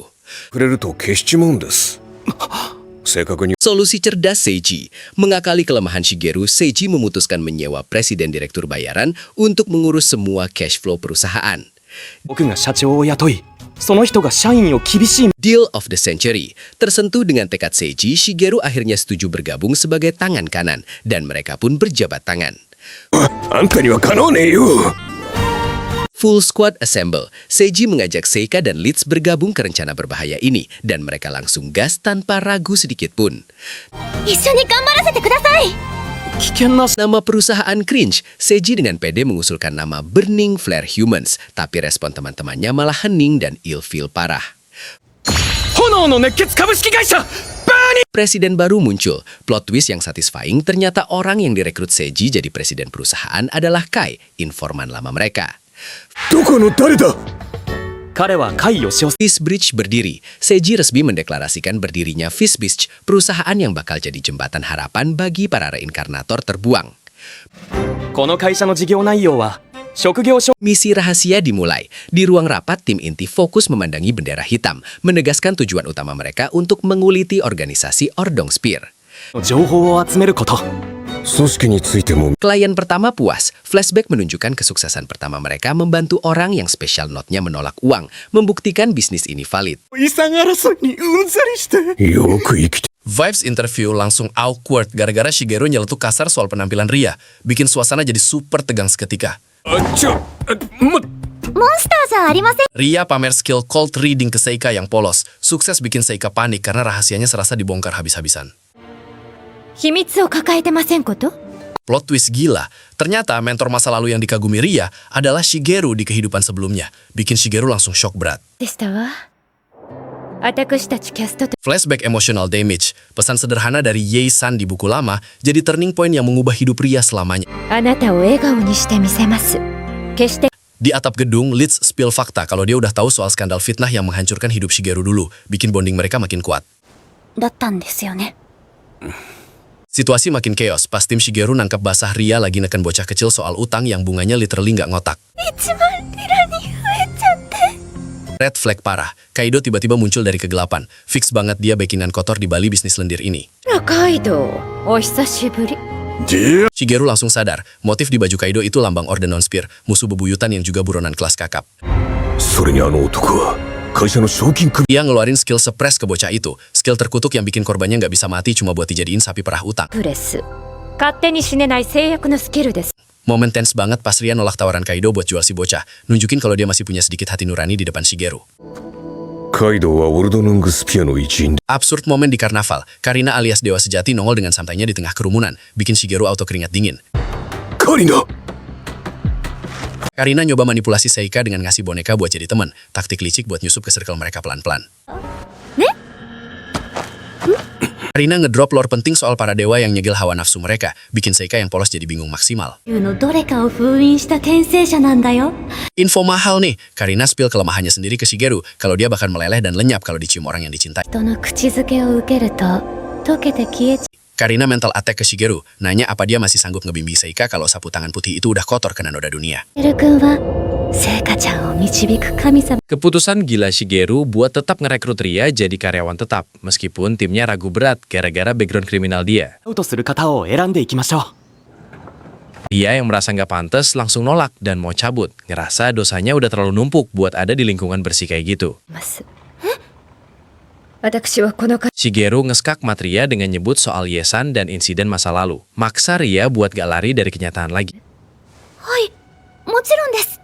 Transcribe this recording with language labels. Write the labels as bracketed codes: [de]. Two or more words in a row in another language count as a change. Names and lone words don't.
[ja] くれると消しちまうんです正確に [id] Solusi cerdas Seiji. Mengakali kelemahan Shigeru, Seiji memutuskan menyewa presiden direktur bayaran untuk mengurus semua [en] cash flow [id] perusahaan. [ja] 僕が社長を雇いその人が社員を厳しい [en] Deal of the century. [id] Tersentuh dengan tekad Seiji, Shigeru akhirnya setuju bergabung sebagai tangan kanan, dan mereka pun berjabat tangan. [ja] あんたにはかなわねえよ [en] Full squad assemble. [id] Seiji mengajak Seika dan Leeds bergabung ke rencana berbahaya ini, dan mereka langsung gas tanpa ragu sedikit pun. [ja] 一緒に頑張らせてください。危険な [id] Nama perusahaan cringe, Seiji dengan pede mengusulkan nama Burning Flare Humans, tapi respon teman-temannya malah hening dan ilfeel parah. [ja] 炎の熱血株式会社 [id] Presiden baru muncul. [en] Plot twist [id] yang satisfying, ternyata orang yang direkrut Seiji jadi presiden perusahaan adalah Kai, informan lama mereka. [ja] どこの誰だ彼は甲斐義雄 [id] Fishbridge berdiri. Seiji resmi mendeklarasikan berdirinya Fishbridge, perusahaan yang bakal jadi jembatan harapan bagi para reinkarnator terbuang. [ja] この会社の事業内容は職業所 [id] Misi rahasia dimulai. Di ruang rapat, tim inti fokus memandangi bendera hitam, menegaskan tujuan utama mereka untuk menguliti organisasi Ordnung Spear. [ja] の情報を集めること組織についても [id] Klien pertama puas. Flashback menunjukkan kesuksesan pertama mereka membantu orang yang Special Note-nya menolak uang, membuktikan bisnis ini valid. [ja] 遺産争いにうんざりしてよく生きて [en] Vibes interview [id] langsung awkward gara-gara Shigeru nyeletuk kasar soal penampilan Ria. Bikin suasana jadi super tegang seketika. [ja] モンスターじゃありません。 [id] Ria pamer skill [en] cold reading [id] ke Seika yang polos. Sukses bikin Seika panik karena rahasianya serasa dibongkar habis-habisan. [ja] 秘密を抱えてませんこと？ [en] Plot twist gila. [id] Ternyata mentor masa lalu yang dikagumi Ria adalah Shigeru di kehidupan sebelumnya. Bikin Shigeru langsung shock berat. [ja] でしたわ。私たちキャストと [en] Flashback emotional damage. [id] Pesan sederhana dari Ye-san di buku lama jadi [en] turning point [id] yang mengubah hidup Ria selamanya. [ja] あなたを笑顔にしてみせます。決して [id] Di atap gedung, Leeds spill fakta kalau dia udah tahu soal skandal fitnah yang menghancurkan hidup Shigeru dulu. Bikin bonding mereka makin kuat. [ja] だったんですよね。 [id] Situasi makin chaos pas tim Shigeru nangkap basah Ria lagi neken bocah kecil soal utang yang bunganya literally nggak ngotak. [ja] 1 万リラに増えちゃって。 [en] Red flag parah. [id] Kaido tiba-tiba muncul dari kegelapan. Fix banget dia backingan kotor di Bali bisnis lendir ini. [ja] ラカイド、お久しぶり。 [id] Shigeru langsung sadar, motif di baju Kaido itu lambang Ordnung Spear, musuh bebuyutan yang juga buronan kelas kakap. [ja] それにあの男は会社の賞金首 [id] Dia ngeluarin [en] skill suppress [id] ke bocah itu. Skill terkutuk yang bikin korbannya nggak bisa mati cuma buat dijadiin sapi perah utang. [ja] プレス。勝手に死ねない制約のスキルです。 [id] Momen tense banget pas Ria nolak tawaran Kaido buat jual si bocah. Nunjukin kalau dia masih punya sedikit hati nurani di depan Shigeru. [ja] カイドウはオルドヌングスピアの一員 [id] Absurd momen di karnaval. Karina alias Dewa Sejati nongol dengan santainya di tengah kerumunan. Bikin Shigeru auto keringat dingin. [ja] カリナ [id] Karina nyoba manipulasi Seika dengan ngasih boneka buat jadi teman. Taktik licik buat nyusup ke circle mereka pelan-pelan. Karina ngedrop lore penting soal para dewa yang nyegel hawa nafsu mereka. Bikin Seika yang polos jadi bingung maksimal. [ja] のどれかを封印した転生者なんだよ。 [id] Info mahal nih. Karina spill kelemahannya sendiri ke Shigeru. Kalau dia bakal meleleh dan lenyap kalau dicium orang yang dicintai. [ja] 人の口づけを受けると溶けて消えちゃ [id] Karina [en] mental attack [id] ke Shigeru. Nanya apa dia masih sanggup ngebimbing Seika kalau sapu tangan putih itu udah kotor kena noda dunia. [ja] う。るくんは聖華ちゃんを導く神様。 [id] Keputusan gila Shigeru buat tetap ngerekrut Ria jadi karyawan tetap, meskipun timnya ragu berat gara-gara background kriminal dia. [ja] アウトする方を選んでいきましょう [id] Dia yang merasa nggak pantas langsung nolak dan mau cabut, ngerasa dosanya udah terlalu numpuk buat ada di lingkungan bersih kayak gitu. [ja] ます。私はこのか [id] Shigeru ngeskak Ria dengan nyebut soal Ye-san dan insiden masa lalu. Maksa Ria buat gak lari dari kenyataan lagi.